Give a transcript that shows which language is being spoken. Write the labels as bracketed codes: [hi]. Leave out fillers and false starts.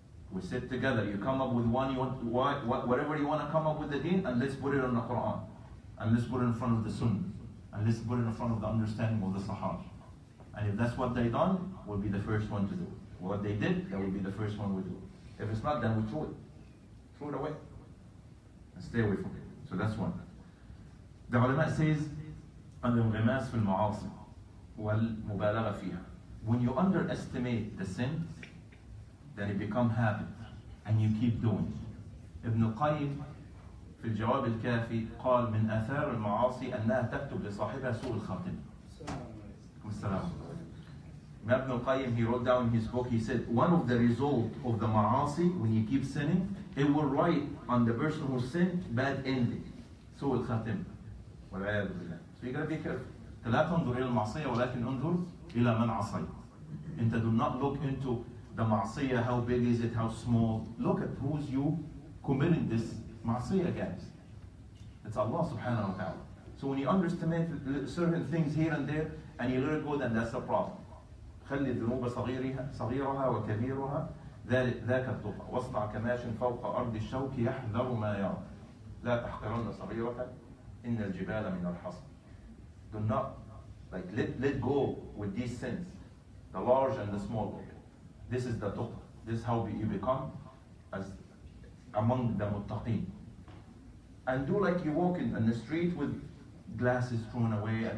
[en] We sit together, you come up with one, whatever you want to come up with the deen, and let's put it on the Quran. And let's put it in front of the Sunnah. And let's put it in front of the understanding of the Sahaba. And if that's what they done, we'll be the first one to do it. What they did, that will be the first one we do. If it's not, then we throw it. Throw it away. And stay away from it. So that's one. The ulama says, [ar] الانغماس في المعاصي والمبالغة فيها. [en] When you underestimate the sin, then it becomes habit, and you keep doing it. [ar] ابن القيم في الجواب الكافي قال من آثار المعاصي أنها تكتب لصاحبها سوء الخاتمة. [en] Ibn al-Qayyim, he wrote down in his book, he said, one of the results of the ma'asi, when you keep sinning, it will write on the person who sinned bad ending. [ar] سوء الخاتمة. والعياذ بالله. [en] So you gotta be careful. [ar] لا تنظر إلى المعصية ولكن انظر إلى من عصيت. [en] And do not look into the ma'asiyah, how big is it, how small. Look at who's you committing this ma'asiyah against. It's Allah subhanahu wa ta'ala. So when you underestimate certain things here and there, and you let it go, then that's the problem. [ar] خلي الذنوب صغيرها وكبيرها ذاك التقى واصنع كماش فوق أرض الشوك يحذر ما يرى لا تحقرن صغيرة إن الجبال من الحصى. [en] Do not let go with these sins, the large and the small. This is the tuqwa. This is how you become as among the muttaqeen. And do like you walk in the street with glasses thrown away.